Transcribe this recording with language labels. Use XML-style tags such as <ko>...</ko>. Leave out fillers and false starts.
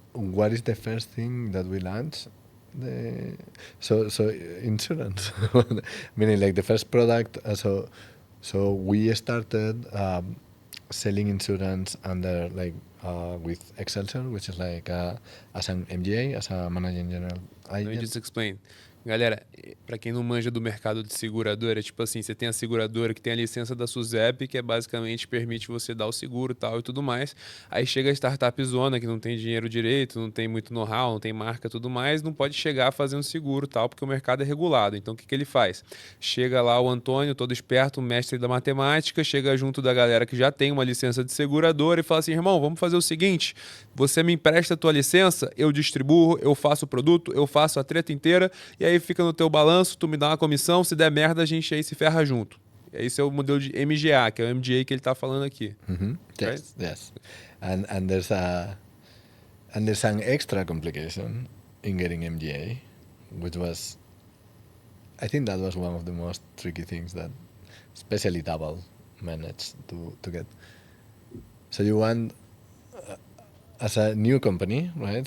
<en>What is the first thing that we launched? So insurance, meaning like the first product. So we started selling insurance under like with Excelsior, which is like as an MGA, as a managing general Let me just explain.</en> <pt>Galera, para quem não manja do mercado de seguradora, tipo assim, você tem a seguradora que tem a licença da SUSEP, que é basicamente permite você dar o seguro tal e tudo mais. Aí chega a startup zona, que não tem dinheiro direito, não tem muito know-how, não tem marca e tudo mais, não pode chegar fazendo seguro tal, porque o mercado é regulado. Então o que ele faz? Chega lá o Antônio, todo esperto, mestre da matemática, chega junto da galera que já tem uma licença de seguradora e fala assim, irmão, vamos fazer o seguinte, você me empresta a tua licença, eu distribuo, eu faço o produto, eu faço a treta inteira, e aí fica no teu balanço, tu me dá uma comissão, se der merda, a gente aí se ferra junto. Esse é o modelo de MGA, que é o MGA que ele tá falando aqui.</pt> <en>Yes, right? Yes. And there's an extra complication in getting MGA, which was, I think that was one of the most tricky things that especially Double managed to get. So you want, as a new company, right?</en>